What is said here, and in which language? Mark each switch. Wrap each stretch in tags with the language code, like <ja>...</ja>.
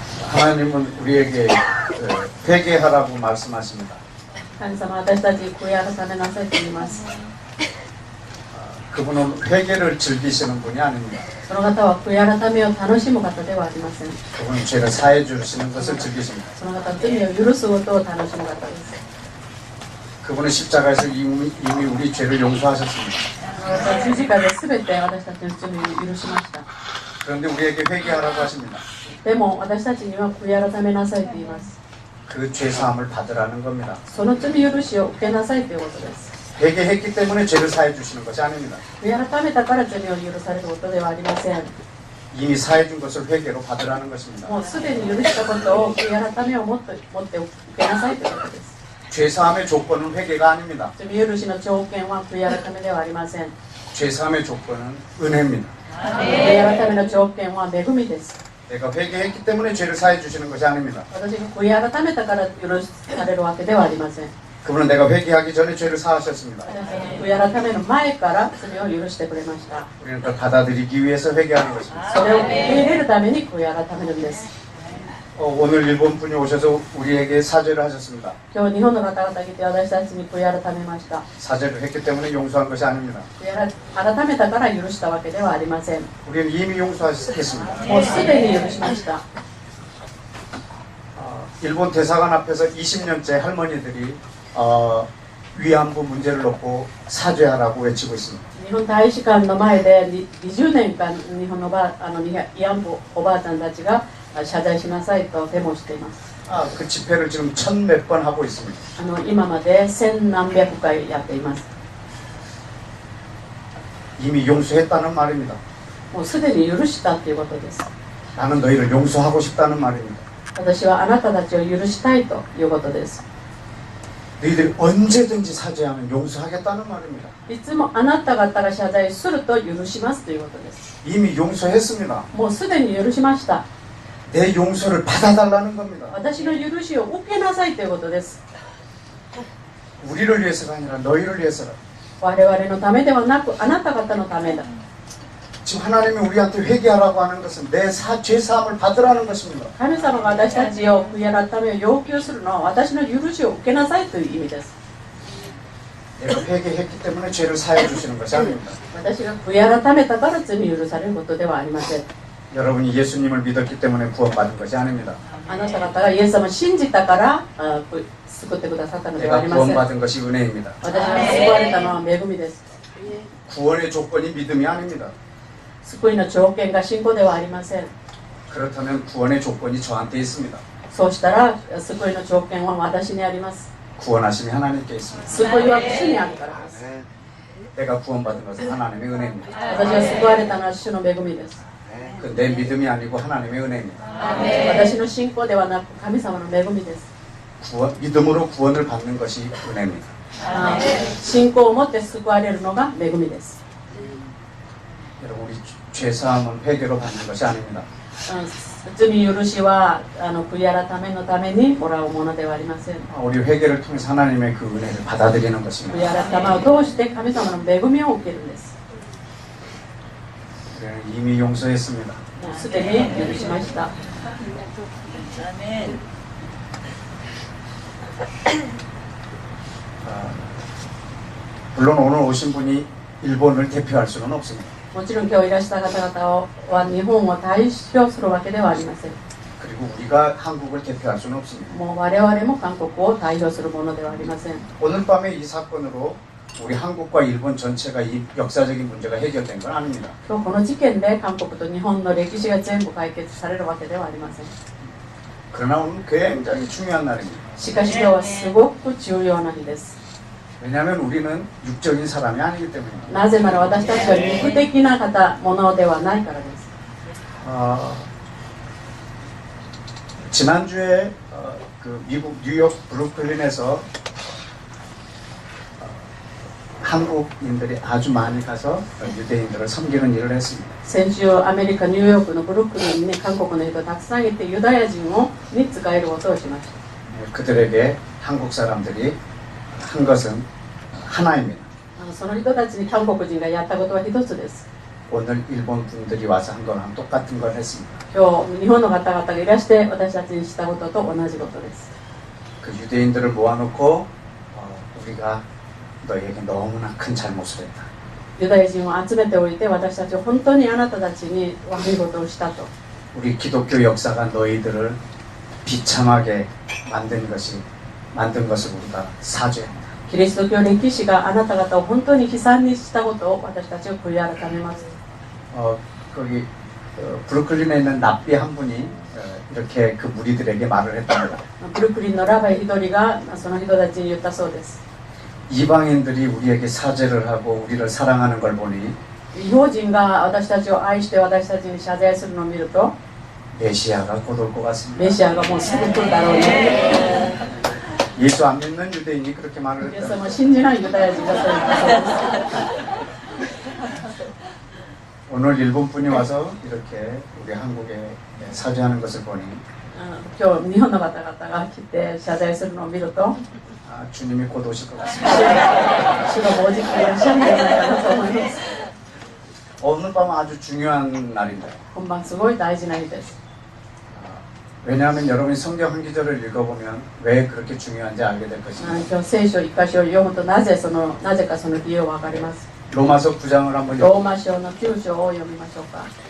<ko>하나님은 우리에게 회개하라고 말씀하십니다.</ko> <ja>神様、私たちに悔い改めなさいと言います。</ja> <ko>그분은 회개를 즐기시는 분이 아닙니다.</ko> <ja>その方は悔い改めを楽しむ方ではありません。</ja> <ko>그분은 죄를 사해 주시는 것을 즐기십니다.</ko> <ja>その方は罪を許すことを楽しむ方です。</ja> <ko>그분은 십자가에서 이미 우리 죄를 용서하셨습니다.</ko> <ja>十字架で全て私たちの罪を許しました。</ja> <ko>그런데 우리에게 회개하라고 하십니다.</ko> <ja>でも私たちには悔い改めなさいと言います。</ja> <ko>그 죄사함을 받으라는 겁니다.</ko> <ja>その罪許しを受けなさいということです。</ja> <ko>회개했기 때문에 죄를 사해 주시는 것이 아닙니다.</ko> <ja>悔い改めたから罪を許されることではありません。</ja> <ko>이미 사해 준 것을 회개로 받으라는 것입니다.</ko> <ja>もうすでに許したことを悔い改めを持って受けなさいということです。</ja> <ko>죄사함의 조건은 회개가 아닙니다.</ko> <ja>罪許しの条件は悔い改めではありません。</ja> <ko>죄사함의 조건은 은혜입니다.</ko> <ja>悔い改めの条件は恵みです。</ja> <ko>내가 회개했기 때문에 죄를 사해 주시는 것이 아닙니다.</ko> <ja>私が悔い改めたから許されるわけではありません。</ja> <ko>그분은 내가 회개하기 전에 죄를 사하셨습니다.</ko> <ja>悔い改めの前から罪を許してくれました。</ja> <ko>우리는 그걸 받아들이기 위해서 회개하는 것입니다.</ko> <ja>それを受け入れるために悔い改めるんです。</ja> <ko>오늘 일본 분이 오셔서 우리에게 사죄를 하셨습니다.</ko> <ja>今日日本の方々が来て私たちに悔い改めました。</ja> <ko>사죄를 했기 때문에 용서한 것이 아닙니다.</ko> <ja>悔い改めたから許したわけではありません。</ja> <ko>우리는 이미 용서했습니다.</ko> <ja>もうすでに許しました。</ja> <ko>일본 대사관 앞에서 20년째 할머니들이 위안부 문제를 놓고 사죄하라고 외치고 있습니다.</ko> <ja>日本大使館の前で20年間日本の慰安婦おばあちゃんたちが謝罪しなさいとデモしています。</ja> <ko>그 집회를 지금 1000몇 번 하고 있습니다.</ko> <ja>今まで千何百回やっています。</ja> <ko>이미 용서했다는 말입니다.</ko> <ja>もうすでに許したということです。</ja> <ko>나는 너희를 용서하고 싶다는 말입니다.</ko> <ja>私はあなたたちを許したいということです。</ja> <ko>너희들이 언제든지 사죄하면 용서하겠다는 말입니다.</ko> <ja>いつもあなた方が謝罪すると許しますということです。</ja> <ko>이미 용서했습니다.</ko> <ja>もうすでに許しました。</ja> <ko>내 용서를 받아달라는 겁니다.</ko> <ja>私の許しを受けなさいということです。</ja> <ko>우리를 위해서가 아니라 너희를 위해서라.</ko> <ja>我々のためではなくあなた方のためだ。</ja> <ko>지금 하나님이 우리한테 회개하라고 하는 것은 내 죄사함을 받으라는 것입니다.</ko> <ja>神様が私たちを悔い改めを要求するのは私の許しを受けなさいという意味です。</ja> <ko>내가 회개했기 때문에 죄를 사해 주시는 것이 아닙니다.</ko> <ja>私が悔い改めたから罪を許されることではありません。</ja> <ko>여러분이 예수님을 믿었기 때문에 구원받은 것이 아닙니다.</ko> <ja>あなた方がイエス様を信じたから救ってくださったのではありません。</ja> <ko>구원받은 것이 은혜입니다.</ko> <ja>私が救われたのは恵みです。</ja> <ko>구원의 조건이 믿음이 아닙니다.</ko> <ja>救いの条件が信仰ではありません。</ja> <ko>그렇다면 구원의 조건이 저한테 있습니다.</ko> <ja>そうしたら救いの条件は私にあります。</ja> <ko>구원하심이 하나님께 있습니다.</ko> <ja>救いは主にあるからです。</ja> <ko>내가 구원받은 것은 하나님의 은혜입니다.</ko> <ja>私が救われたのは主の恵みです。</ja> <ko>그 내 믿음이 아니고 하나님의 은혜입니다.</ko> <ja>私の信仰ではなく神様の恵みです。</ja> <ko>믿음으로 구원을 받는 것이 은혜입니다.</ko> <ja>信仰を持って救われるのが恵みです。</ja> <ko>여러분 우리 죄사함은 회개로 받는 것이 아닙니다.</ko> <ja>罪許しは悔い改めのためにもらうものではありません。</ja> <ko>우리 회개를 통해서 하나님의 그 은혜를 받아들이는 것입니다.</ko> <ja>悔い改めを通して神様の恵みを受けるんです。</ja> <ko>우리는 이미 용서했습니다.</ko> <ja>もうすでに許しました。</ja> <ko>물론 오늘 오신 분이 일본을 대표할 수는 없습니다.</ko> <ja>もちろん今日いらした方々は日本を代表するわけではありません。</ja> <ko>그리고 우리가 한국을 대표할 수는 없습니다.</ko> <ja>もう我々も韓国を代表するものではありません。</ja> <ko>오늘 밤에 이 사건으로 우리 한국과 일본 전체가 이 역사적인 문제가 해결된 건 아닙니다.</ko> <ja>今日この事件で韓国と日本の歴史が全部解決されるわけではありません。</ja> <ko>그러나 오늘 굉장히 중요한 날입니다.</ko> <ja>しかし今日はすごく重要な日です。</ja> <ko>왜냐하면 우리는 육적인 사람이 아니기 때문입니다.</ko> <ja>なぜなら私たちは肉的なものではないからです。</ja> <ko>지난주에 그 미국 뉴욕 브루클린에서 한국인들이 아주 많이 가서 유대인들을 섬기는 일을 했습니다.</ko> <ja>先週アメリカ・ニューヨークのブルックリンに韓国の人たくさんいてユダヤ人に仕えることをしました。</ja> <ko>그들에게 한국 사람들이 한 것은 하나입니다.</ko> <ja>その人たちに韓国人がやったことは一つです。</ja> <ko>오늘 일본 분들이 와서 한 거랑 똑같은 걸 했습니다.</ko> <ja>今日日本の方々がいらして私たちにしたことと同じことです。</ja> <ko>그 유대인들을 모아놓고 우리가 너희에게 너무나 큰 잘못을 했다.</ko> <ja>ユダヤ人を集めておいて私たちは本当にあなたたちに悪いことをしたと。</ja> <ko>우리 기독교 역사가 너희들을 비참하게 만든 것을 우리가 사죄합니다.</ko> <ja>キリスト教歴史があなた方を本当に悲惨にしたことを私たちは悔い改めます。</ja> <ko>거기 브루클린에 있는 랍비 한 분이 이렇게 그 무리들에게 말을 했답니다.</ko> <ja>ブルックリンのラバイ一人がその人たちに言ったそうです。</ja> <ko>이방인들이 우리에게 사죄를 하고 우리를 사랑하는 걸 보니</ko> <ja>異邦人が私たちを愛して私たちに謝罪するのを見ると</ja> <ko>메시아가 곧 올 것 같습니다.</ko> <ja>メシアがもうすぐ来るだろうね。</ja> <ko>예수 안 믿는 유대인이 그렇게 말을</ko> <ja>イエス</ja> <ko>했다.</ko> <ja>様を信じないユダヤ人がそう言ったそうです。</ja> <ko>오늘 일본 분이 와서 이렇게 우리 한국에 사죄하는 것을 보니</ko> <ja>今日日本の方々が来て謝罪するのを見ると</ja> <ko>아, 주님이 곧 오실 것 같습니다.</ko> <ja>主がもうじきいらっしゃるんじゃないかなと思います。</ja> <ko>오늘 밤은 아주 중요한 날입니다.</ko> <ja>本番すごい大事な日です。</ja> <ko>왜냐하면 여러분이 성경 한 구절을 읽어보면 왜 그렇게 중요한지 알게 될 것입니다.</ko> <ja>今日聖書一箇所を読むとなぜかその理由がわかります。</ja> <ko>로마서 9장을 한번</ko> <ja>ローマ書の9章を読みましょうか。</ja>